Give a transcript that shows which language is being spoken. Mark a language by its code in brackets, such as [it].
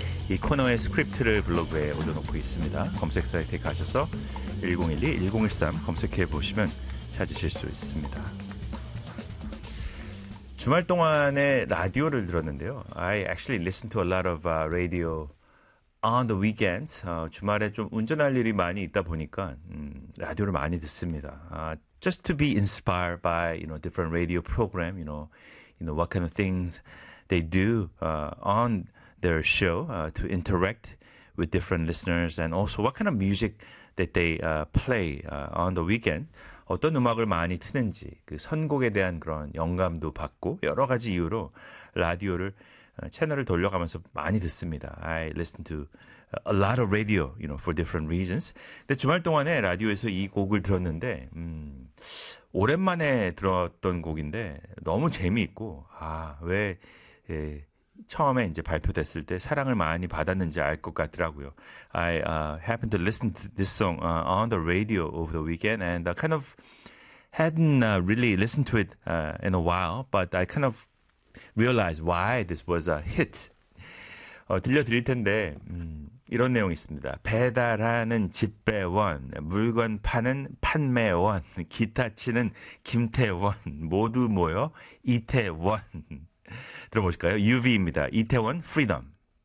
[ko] 이 코너의 스크립트를 블로그에 올려놓고 있습니다. 검색 사이트에 가셔서 1012-1013 검색해보시면 찾으실 수 있습니다. 주말 동안에 라디오를 들었는데요. [en] I actually listen to a lot of radio on the weekend. [ko] 주말에 좀 운전할 일이 많이 있다 보니까 라디오를 많이 듣습니다. [en] Just to be inspired by, you know, different radio program, you know, what kind of things they do on their show to interact with different listeners and also what kind of music that they play on the weekend. [ko] 어떤 음악을 많이 트는지 그 선곡에 대한 그런 영감도 받고 여러 가지 이유로 라디오를 채널을 돌려가면서 많이 듣습니다. [en] I listen to a lot of radio, you know, for different reasons. [ko] 근데 주말 동안에 라디오에서 이 곡을 들었는데 오랜만에 들었던 곡인데 너무 재미있고 아, 왜 예, 처음에 이제 발표됐을 때 사랑을 많이 받았는지 알 것 같더라고요. [en] I happened to listen to this song on the radio over the weekend and I kind of hadn't really listened to it in a while, but I kind of realized why this was a hit. [ko] 들려드릴 텐데 이런 내용이 있습니다. 배달하는 집배원, 물건 파는 판매원, 기타 치는 김태원, 모두 모여 이태원. 들어보실까요? UV입니다. 이태원 프리덤.